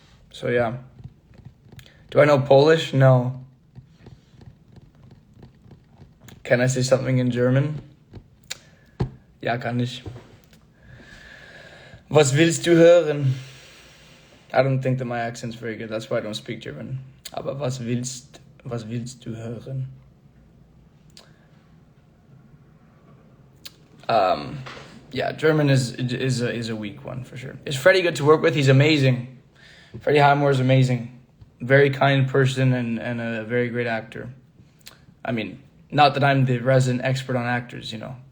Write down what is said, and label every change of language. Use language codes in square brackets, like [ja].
[en] So yeah. Do I know Polish? No. Can I say something in German? [de] Ja, kann ich. Was willst du hören? [en] I don't think that my accent's very good. That's why I don't speak German. [de] Aber was willst du hören? [en] Yeah, German is a weak one for sure. Is Freddie good to work with? He's amazing. Freddie Highmore is amazing. Very kind person and a very great actor. I mean, not that I'm the resident expert on actors, you know.